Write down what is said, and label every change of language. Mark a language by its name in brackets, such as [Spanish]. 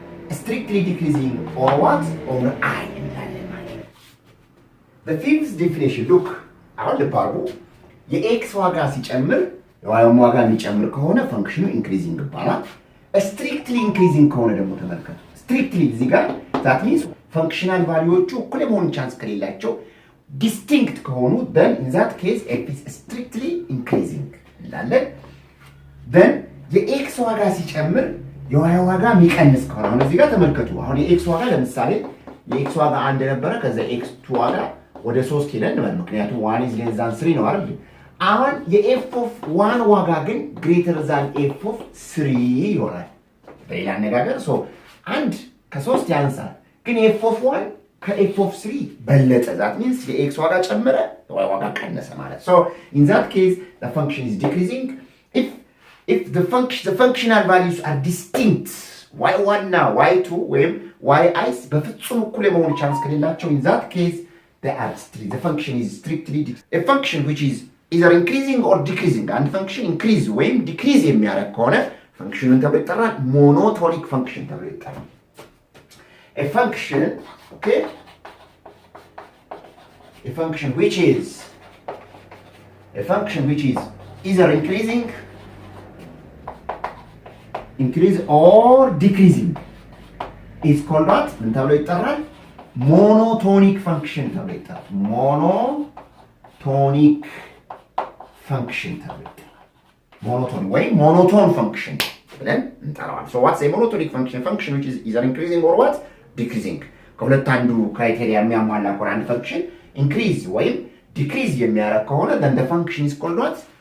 [English] strictly decreasing or what? or I. the fifth definition, look, [Amharic] አሁን ልባርጉ የx ዋጋ ሲጨምር የy ዋጋ የሚጨምር ከሆነ ፈንክሽኑ ኢንክሪዚንግ ይባላል። strictly increasing ከሆነ ደግሞ ተመልከቱ። strictly እዚህ ጋር that means ፈንክሽናል ቫልዩዎቹ እኩል የመሆን ቻንስ ከሌላቸው distinct ከሆኑ [English] then in that case f is strictly increasing [Amharic] እንላለን። then የx ዋጋ ሲጨምር የy ዋጋ የሚቀንስ ከሆነ አሁን እዚህ ጋር ተመልከቱ። አሁን የx ዋጋ ለምሳሌ የx ዋጋ 1 ነበረ፣ ከዛ x2 ዋጋ ወደ 3 ሄደን ማለት ምክንያቱም [English] 1 is less than 3 [Amharic] ነው አይደል? አሁን የf of 1 ዋጋ ግን greater than f of 3 ይሆናል። በሌላ አነጋገር so አንድ ከ3 ያንሳል፣ ግን f of 1 ከf of 3 በለጠ። that means የx ዋጋ ጨመረ y ዋጋ ቀነሰ ማለት። [English] so in that case the function is decreasing if the functional values are distinct [Amharic] y1 እና y2 ወይም yi በፍጹም እኩል የመሆን ቻንስ ከሌላቸው [English] in that case the function is strictly a function which is either increasing or decreasing. [Amharic] and function increase ወይም decrease የሚያደርግ ከሆነ ፈንክሽኑን ተብሎ ይጠራል ሞኖቶኒክ ፈንክሽን ተብሎ ይጠራል። a function, okay, [English] a function which is either increase or decreasing is called what? [Amharic] ምን ተብሎ ይጠራል? ሞኖቶኒክ ፈንክሽን ተብሎ ይጠራል። ሞኖቶኒክ ፈንክሽን ተብሎ ይጠራል። ሞኖቶን ወይም ሞኖቶን ፈንክሽን ብለን እንጠራዋለን። [English] so what's a monotonic function which is either increasing or what? [Amharic] decreasing ከሁለት አንዱ ክራይቴሪያ የሚያሟላ ከሆነ አንድ ፈንክሽን ኢንክሪዝ ወይም ዲክሪዝ የሚያደርግ ከሆነ [English] then the function is called what?